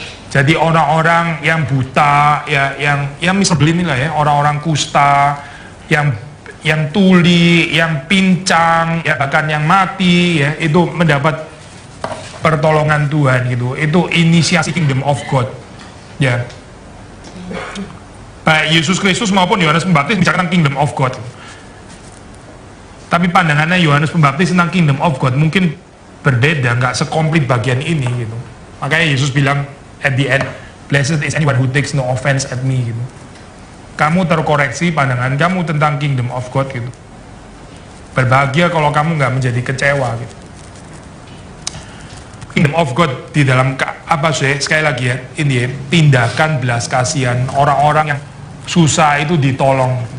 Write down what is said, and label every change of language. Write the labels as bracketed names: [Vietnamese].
[Indonesian] Jadi orang-orang yang buta, ya, yang misalnya inilah ya, orang-orang kusta, yang tuli, yang pincang, ya bahkan yang mati, ya itu mendapat pertolongan Tuhan gitu. Itu inisiasi Kingdom of God, ya. Baik Yesus Kristus maupun Yohanes Pembaptis bicara tentang Kingdom of God. Tapi pandangannya Yohanes Pembaptis tentang Kingdom of God mungkin berbeda, nggak sekomplit bagian ini gitu. Makanya Yesus bilang [English] at the end, blessed is anyone who takes no offense at me gitu. [Indonesian] Kamu terkoreksi pandangan kamu tentang Kingdom of God gitu. Berbahagia kalau kamu nggak menjadi kecewa gitu. Kingdom of God di dalam apa sih? Sekali lagi ya, ini ya, tindakan belas kasihan orang-orang yang susah itu ditolong.